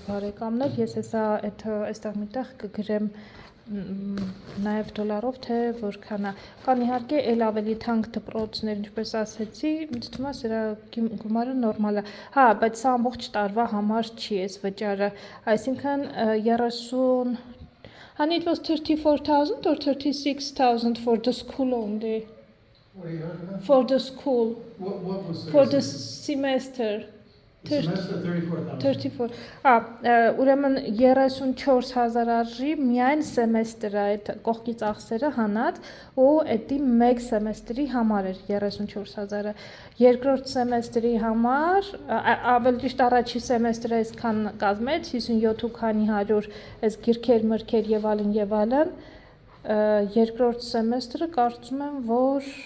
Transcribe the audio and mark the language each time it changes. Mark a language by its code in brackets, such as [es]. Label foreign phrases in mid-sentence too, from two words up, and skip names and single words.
[hy] բարեկամներ, ես հեսա այստեղ միտեղ կգրեմ նաև դոլարով, թե որքան է։ Կան իհարկե էլ ավելի թանկ դպրոցներ, ինչպես ասեցի, ինձ թվում է սրա գումարը նորմալ է։ Հա, բայց սա ամբողջ տարվա համար չի էս վճարը, այսինքն 30 [en] And it was 34,000 or 36,000 for the school only? What are you talking about? For the school, What was for the semester. the semester? 34,000. 34. [hy] Ուրեմն 34,000 արժի միայն սեմեստրը այդ կողքի ծախսերը հանած ու էդի մեկ սեմեստրի համար էր 34,000-ը։ Երկրորդ սեմեստրի համար ավելի ճիշտ առաջի սեմեստրը այսքան կազմեց 57 ու քանի 100 այս գիրքեր, մրգեր եւ այլն եւ այլն։ Երկրորդ սեմեստրը կարծում եմ, որ